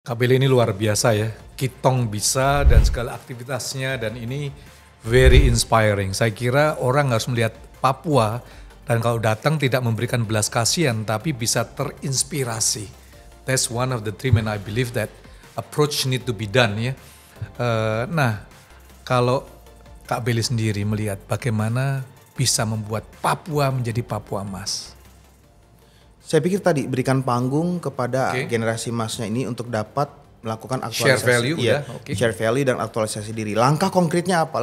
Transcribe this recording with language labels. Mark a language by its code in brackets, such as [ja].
[id] Kak Beli ini luar biasa ya, Kitong bisa dan segala aktivitasnya dan ini [en] very inspiring. [id] Saya kira orang harus melihat Papua dan kalau datang tidak memberikan belas kasihan tapi bisa terinspirasi. [en] That's one of the dream and I believe that approach need to be done [id] ya. Nah kalau Kak Beli sendiri melihat bagaimana bisa membuat Papua menjadi Papua Emas. Saya pikir tadi berikan panggung kepada generasi emasnya ini untuk dapat melakukan aktualisasi. [en] Share value [id] ya, [en] share value [id] dan aktualisasi diri. Langkah konkretnya apa?